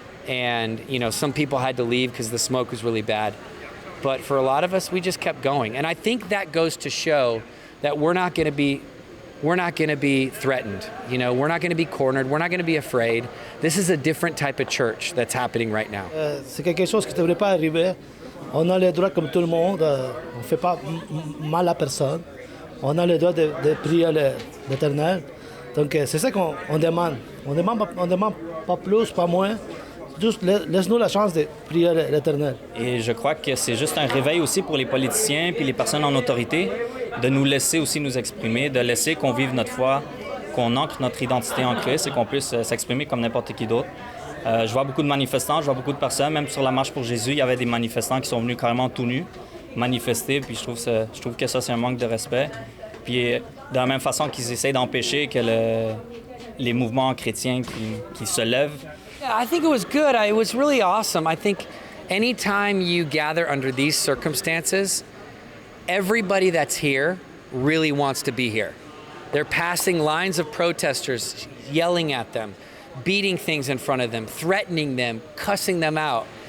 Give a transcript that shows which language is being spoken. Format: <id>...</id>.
<en>And some people had to leave because the smoke was really bad. But for a lot of us, we just kept going. And I think that goes to show that we're not going to be threatened. We're not going to be cornered. We're not going to be afraid. This is a different type of church that's happening right now.</en> <fr>C'est quelque chose qui ne devrait pas arriver. On a le droit comme tout le monde. On ne fait pas mal à personne. On a le droit de prier l'Éternel. Donc c'est ça qu'on demande. On demande pas plus, pas moins. Juste laisse-nous la chance de prier l'Éternel. Et je crois que c'est juste un réveil aussi pour les politiciens puis les personnes en autorité de nous laisser aussi nous exprimer, de laisser qu'on vive notre foi, qu'on ancre notre identité en Christ et qu'on puisse s'exprimer comme n'importe qui d'autre. Je vois beaucoup de manifestants, je vois beaucoup de personnes, même sur la marche pour Jésus, il y avait des manifestants qui sont venus carrément tout nus manifester, puis je trouve que ça, c'est un manque de respect. Puis de la même façon qu'ils essayent d'empêcher que les mouvements chrétiens qui se lèvent.</fr> <en>Yeah, I think it was good. It was really awesome. I think anytime you gather under these circumstances, everybody that's here really wants to be here. They're passing lines of protesters, yelling at them, beating things in front of them, threatening them, cussing them out.</en>